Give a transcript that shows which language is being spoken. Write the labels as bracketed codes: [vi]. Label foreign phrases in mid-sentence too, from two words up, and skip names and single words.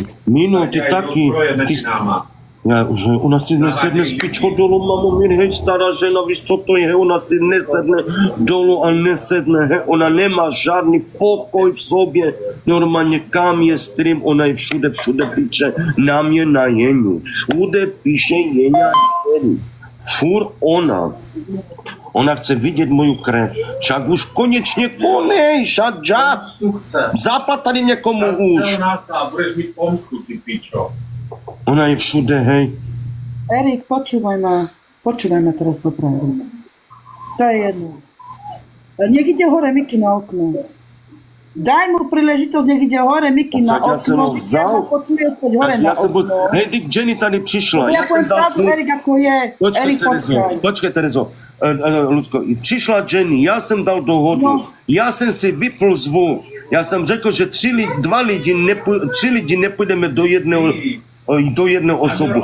[cs] Mino, ty taky, že ona si nesedne z pičko dolů, mamo, hej, stará žena, víš, co to je, ona si nesedne dolů a nesedne, hej, ona nemá žádný pokoj v sobě, normálně kam je stream, ona je všude píše, na mě na Jeniu, všude píše Jeňa, furt ona chce vidět moju krev, však už konečně konej, šadža, zaplat tady někomu už. Budeš mít pomstu, ty pičo. Ona je všude, hej. Erik, [sk] počúvaj ma teraz dopravdu. To je jedno. Nech ide hore Miki na okno. Daj mu príležitosť, nech ide hore Miki na okno. [cs] Já jsem ho vzal. Hej, ty Jenny tady přišla. [sk] Ja poviem pravdu, Erik, ako je. Erik, [cs] počkej, Terezo. Lucko, přišla Jenny, já jsem dal dohodu. Já jsem si vypl zvuk. Já jsem řekl, že 3 lidi nepůjdeme do jedné osoby.